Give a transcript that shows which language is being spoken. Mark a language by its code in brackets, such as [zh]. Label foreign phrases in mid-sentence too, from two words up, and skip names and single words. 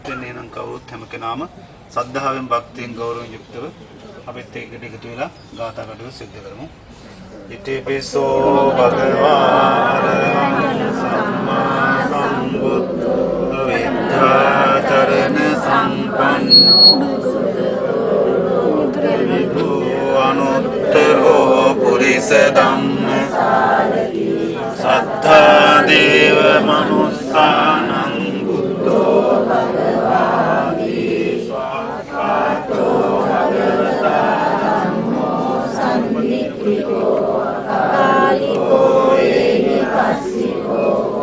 [si] එහෙනම් කවුරුත් හැම කෙනාම සද්ධාවෙන් භක්තියෙන් ගෞරවයෙන් යුක්තව අපිත් එක්ක එකතු වෙලා ගාථා කටයුතු සිද්ධ කරමු. [pi] ඉතිපිසෝ භගවා අරහං සම්මා සම්බුද්ධෝ විද්‍යාචරණ සම්පන්නෝ අනුත්තරෝ පුරිස ධම්ම සත්තා දේව මනුස්සානං බුද්ධෝ භගවාති ස්වාක්ඛාතෝ භගවතා ධම්මෝ සම්නිප්පිතෝ කාලිකෝ ඒහි පස්සිකෝ